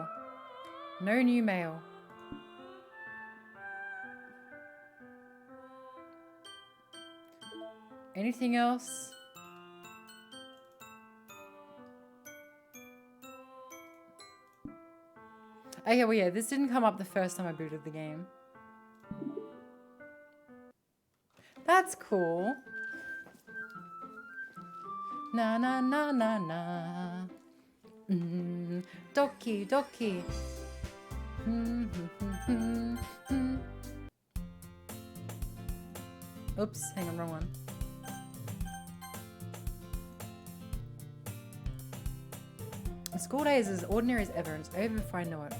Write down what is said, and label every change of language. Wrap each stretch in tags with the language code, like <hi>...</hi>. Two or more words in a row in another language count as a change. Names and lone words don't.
<en>No new mail. Anything else? Okay, well, yeah, this didn't come up the first time I booted the game. That's cool. Na na na na na. Doki, Doki. Oops, hang on, wrong one. The school day is as ordinary as ever, and it's over before I know it.</en>